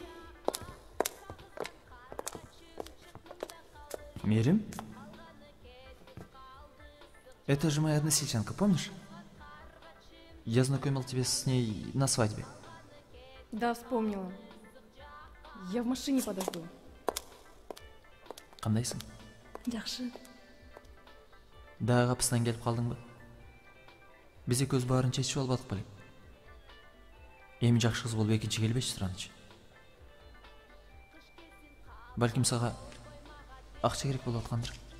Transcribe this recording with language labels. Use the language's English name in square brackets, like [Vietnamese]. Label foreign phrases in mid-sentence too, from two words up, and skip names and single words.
[Russian] Мирим? Это же моя односельчанка, помнишь? Я знакомил тебя с ней на свадьбе. Да, вспомнила. Я в машине подожду. [Kyrgyz] Кандайсың? Жакшы. Дагы капыстан келип калдыңбы? Биз экөөбүз баарын чечип албадык беле? Эми жакшы кыз болуп экинчи келбечи Сыраныч. Балким сага акча керек болуп аткандыр.